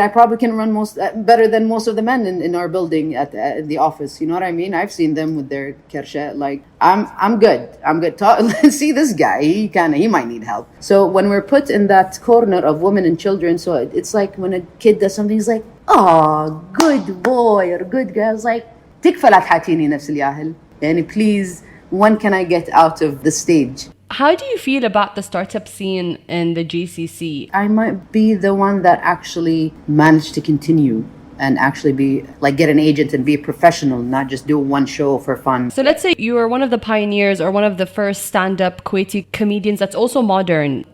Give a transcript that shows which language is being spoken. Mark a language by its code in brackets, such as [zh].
[en] I probably can run better than most of the men in our building at the office. You know what I mean? I've seen them with their kersha. Like, I'm good. Let's see this guy. He might need help. So when we're put in that corner of women and children, so it's like when a kid does something, he's like, oh, good boy or good girl. It's like, [ar] تكفى لا تحاكيني نفس الياهل. [en] Please, when can I get out of the stage? How do you feel about the startup scene in the GCC? I might be the one that actually managed to continue. and actually be like get an agent and be professional, not just do one show for fun. So let's say you are one of the pioneers or one of the first stand-up Kuwaiti comedians that's also modern.